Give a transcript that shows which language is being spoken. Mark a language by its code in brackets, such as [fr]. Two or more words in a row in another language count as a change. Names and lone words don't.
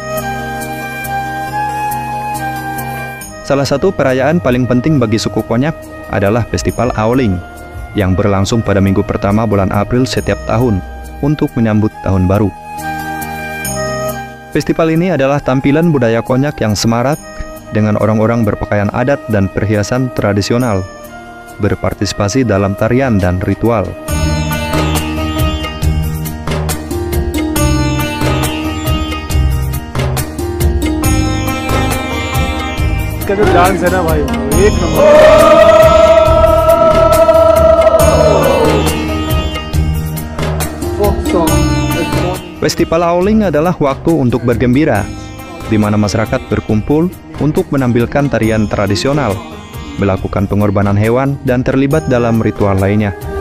[id] Salah satu perayaan paling penting bagi suku Konyak adalah Festival Aoling yang berlangsung pada minggu pertama bulan April setiap tahun untuk menyambut tahun baru. Festival ini adalah tampilan budaya Konyak yang semarak dengan orang-orang berpakaian adat dan perhiasan tradisional, berpartisipasi dalam tarian dan ritual. [hi] इसका जो डांस है ना भाई, एक नंबर। [id] Festival Aoling adalah waktu untuk bergembira, di mana masyarakat berkumpul untuk menampilkan tarian tradisional, melakukan pengorbanan hewan, dan terlibat dalam ritual lainnya.